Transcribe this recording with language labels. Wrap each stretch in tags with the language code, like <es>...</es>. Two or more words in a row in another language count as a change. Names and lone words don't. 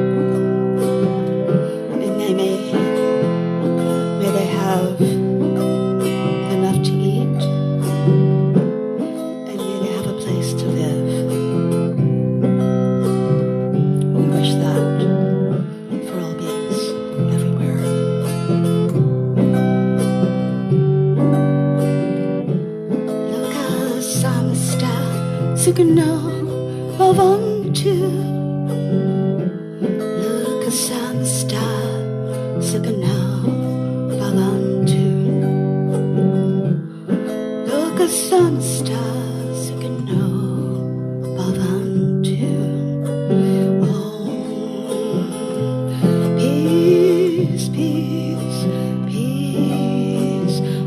<en>and may they have enough to eat, and may they have a place to live. We wish that for all beings everywhere.</en> <sa>Loka samasta sukno bhavantu. Loka samasta sukno bhavantu. Loka samasta sukno bhavantu.</sa> <en>Peace, peace, peace.</en>